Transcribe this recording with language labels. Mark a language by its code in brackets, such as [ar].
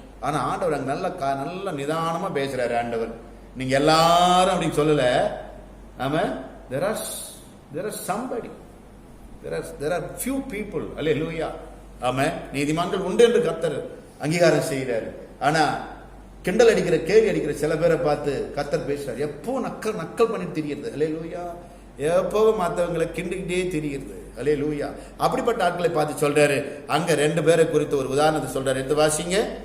[ta] ஆனா ஆண்டவர் அங்க நல்ல நிதானமா பேசுறாரு. ஆண்டவர் நீங்க எல்லாரும் அப்படி சொல்லல. [en] ஆமா, there are somebody, there are few people. [ta] அல்லேலூயா. ஆமா, நீதிமான்கள் உண்டு என்று கர்த்தர் அங்கீகாரம் செய்கிறாரு. ஆனா கிண்டல் அடிக்கிற கேள்வி அடிக்கிற சில பேரை பார்த்து கர்த்தர் பேசுறாரு. எப்போ நக்கல் பண்ணிட்டு தெரியுது. அல்லேலூயா. எப்பவும் மற்றவங்களை கிண்டிக்கிட்டே தெரியுது. அல்லேலூயா. அப்படிப்பட்ட ஆட்களை பார்த்து சொல்றாரு. அங்க 2 பேரை குறித்து ஒரு உதாரணத்தை சொல்றாரு. எடுத்து வாசிங்க.